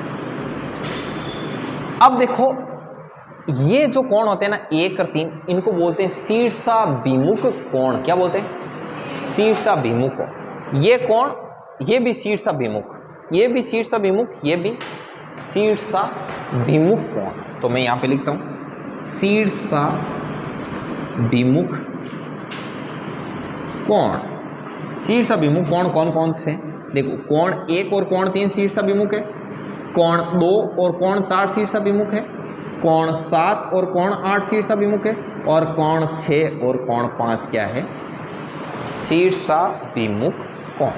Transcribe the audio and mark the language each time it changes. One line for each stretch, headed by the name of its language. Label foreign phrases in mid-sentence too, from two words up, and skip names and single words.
Hindi: अब देखो ये जो कोण होते हैं ना 1 और 3, इनको बोलते हैं शीर्षाभिमुख कोण। क्या बोलते हैं? शीर्षाभिमुख कोण। ये कोण, ये भी शीर्षाभिमुख, ये भी शीर्षाभिमुख, ये भी शीर्षाभिमुख कोण। तो मैं यहां पे लिखता हूं शीर्षाभिमुख कोण। शीर्षाभिमुख कोण कौन कौन से? देखो कोण 1 और कोण 3 शीर्षाभिमुख है, कोण 2 और कोण 4 शीर्षाभिमुख है, कोण 7 और कोण 8 शीर्षाभिमुख है, और कोण 6 और कोण 5 क्या है? शीर्षाभिमुख कोण।